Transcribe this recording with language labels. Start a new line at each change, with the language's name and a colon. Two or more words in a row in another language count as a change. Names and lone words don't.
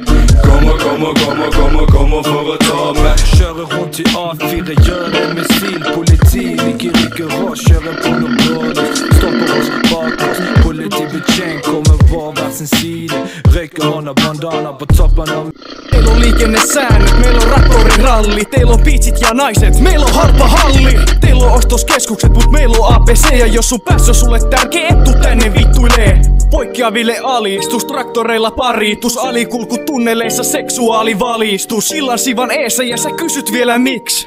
Norwegian: Kommer for å ta meg. Kjører rundt i A4, gjør det med stil. Politi liker ikke råd, kjører på noe blålys. Stopper oss bak oss, politibetjent kommer på hver sin side. Røyker hånda bandana på toppen av.
Finnish: Teillä on liikennesäännöt, meillä on raptoriralli. Teillä on biitsit ja naiset, meillä on harppahalli. Teillä on ostoskeskukset, mut meillä on ABC. Ja jos sun päässä on sulle tärkeä, et tuu tänne vittuilee. Poikkeaville alistus, traktoreilla paritus. Alikulku tunneleissa seksuaalivalistus. Sillan sivan eessä ja sä kysyt vielä miksi.